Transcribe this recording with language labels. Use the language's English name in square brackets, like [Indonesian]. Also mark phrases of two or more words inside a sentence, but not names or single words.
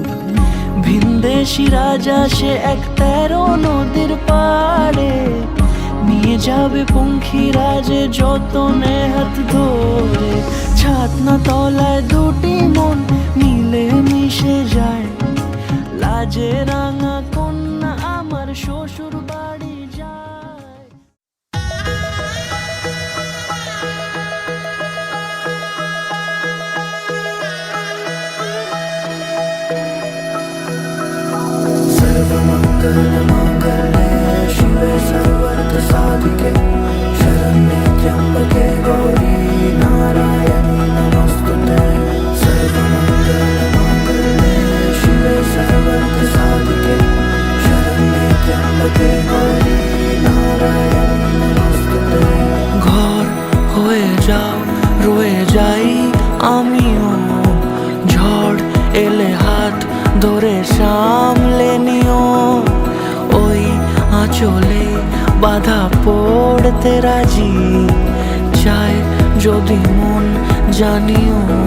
[Bangla] ভিনদেশি রাজা সে এক 13 নদীর পাড়ে, নিয়ে যাবে পঙ্খিরাজে যতনে হাত ধরে। ছাতনা তলায় দুটি মন মিলে মিশে যায়, লাজে রাঙা কন্যা আমার শ্বশুর বাড়ি যায়। [Sanskrit] सर्वमंगल मंगले शिवे सर्वार्थ साधिके, शरण्ये त्र्यंबके गौरी नारायणी नमोस्तुते। सर्वमंगल मंगले शिवे सर्वार्थ साधिके, शरण्ये त्र्यंबके गौरी नारायणी नमोस्तुते। [Bangla] ঘর হয়ে যাও রয়ে যাই আমিও, ঝড় এলে হাত ধরে সামলে নিও। ওই আঁচলে বাধা পড়তে রাজি, চায় যদি মন জানিও।